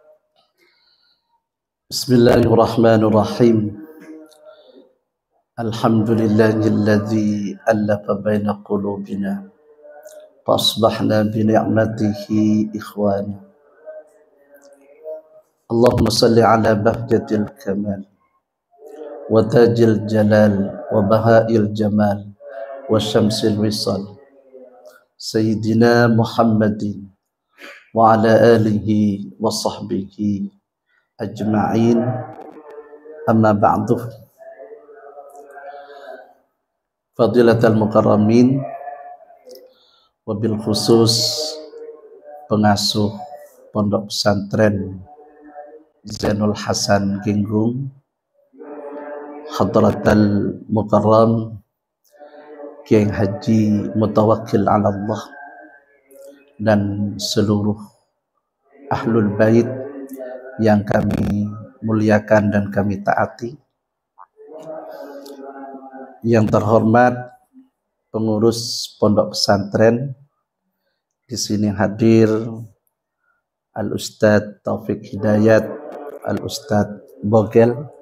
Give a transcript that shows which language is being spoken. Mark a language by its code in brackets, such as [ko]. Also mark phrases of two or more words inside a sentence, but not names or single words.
[ar] بسم الله الرحمن الرحيم. الحمد لله الذي ألف بين قلوبنا فأصبحنا بنعمته إخوانا. اللهم صل على بهجة الكمال وتاج الجلال وبهاء الجمال وشمس الوصال سيدنا محمد وعلى آله وصحبه أجمعين، أما بعد. فضيلة المكرمين، وبالخصوص pengasuh Pondok Pesantren Zainul Hasan Ginggung, حضرة المكرم Kiai Haji Mutawakkil ala Allah, [id] dan seluruh Ahlul Bait yang kami muliakan dan kami taati. Yang terhormat pengurus Pondok Pesantren, di sini hadir Al-Ustadz Taufik Hidayat, Al-Ustadz Bogel,